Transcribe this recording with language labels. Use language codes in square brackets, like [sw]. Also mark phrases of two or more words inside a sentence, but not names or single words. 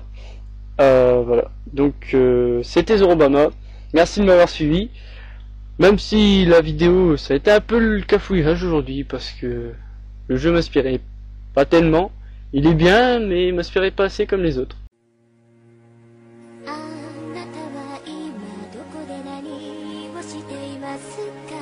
[fr] Voilà. Donc c'était Zorobama. Merci de m'avoir suivi. Même si la vidéo, ça a été un peu le cafouillage aujourd'hui parce que le jeu m'inspirait pas tellement. Il est bien, mais il m'inspirait pas assez comme les autres. [ja] あなたは今どこで何をしていますか